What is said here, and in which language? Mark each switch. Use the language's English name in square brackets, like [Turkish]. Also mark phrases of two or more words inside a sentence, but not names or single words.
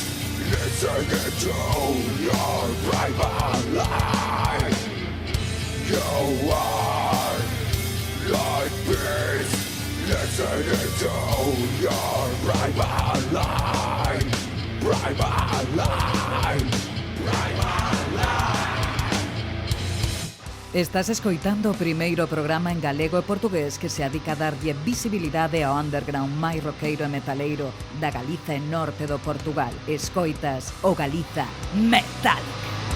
[English] Listening to your private life. You are like peace. Listening to your private life. Private life. Private life. [Galician] Estás escoitando o primeiro programa en galego e portugués que se adica a darlle visibilidade ao underground máis roqueiro e metaleiro da Galiza e norte do Portugal. Escoitas o Galiza Metálica.